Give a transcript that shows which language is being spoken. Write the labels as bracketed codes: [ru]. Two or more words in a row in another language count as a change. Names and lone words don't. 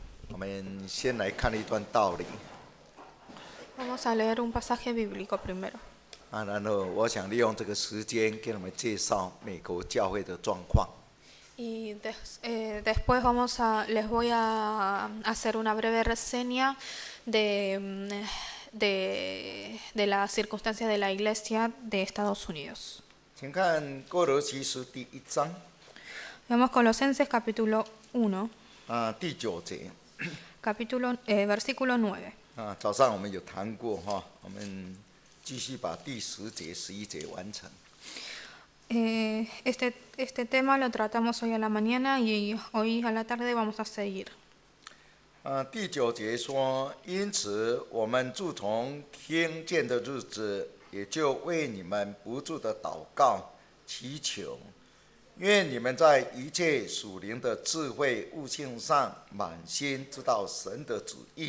[zh] 我们先来看一段道理 [es] Vamos a leer un pasaje bíblico primero. [zh] 然后我想利用这个时间给我们介绍美国教会的状况。 [es] Y después les voy a hacer una breve reseña de las circunstancias de la iglesia de Estados Unidos. [zh] 请看哥罗西书第1章 [es] Veamos Colosenses capítulo 1, [zh] 第9节 [es] versículo 9. [zh] 早上我们有谈过我们继续把第10节、11节完成。 [es] Este tema lo tratamos hoy a la mañana y hoy a la tarde vamos a seguir. [zh] 第9节说，因此我们自从听见的日子，也就为你们不住的祷告、祈求，愿你们在一切属灵的智慧悟性上满心知道神的旨意。